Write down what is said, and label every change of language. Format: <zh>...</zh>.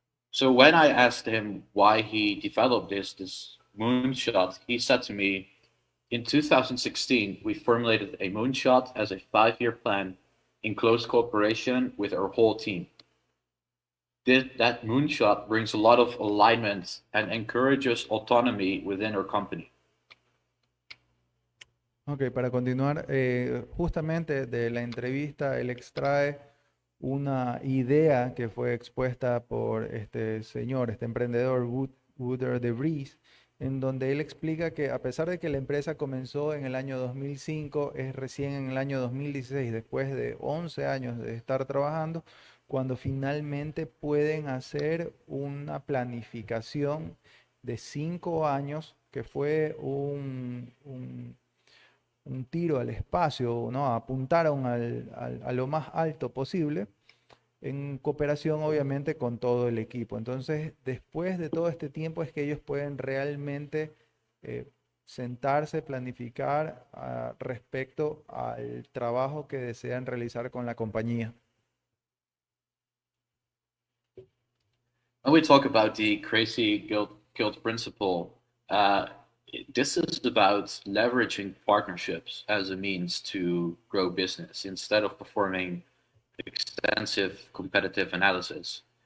<en>So when I asked him why he developed this moonshot, he said to me, in 2016, we formulated a moonshot as a 5-year plan in close cooperation with our whole team. That moonshot brings a lot of alignment and encourages autonomy within our company.</en> <es>Ok, para continuar, justamente de la entrevista él extrae una idea que fue expuesta por este señor, este emprendedor Wouter de Vries, en donde él explica que a pesar de que la empresa comenzó en el año 2005, es recién en el año 2016, después de 11 años de estar trabajando, cuando finalmente pueden hacer una planificación de 5 años que fue un tiro al espacio, ¿no? Apuntaron a lo más alto posible, en cooperación obviamente con todo el equipo. Entonces, después de todo este tiempo es que ellos pueden realmente eh, sentarse, planificar respecto al trabajo que desean realizar con la compañía.</es> <en>When we talk about the crazy guild principle, this is about leveraging partnerships as a means to grow business instead of performing extensive competitive analysis.</en>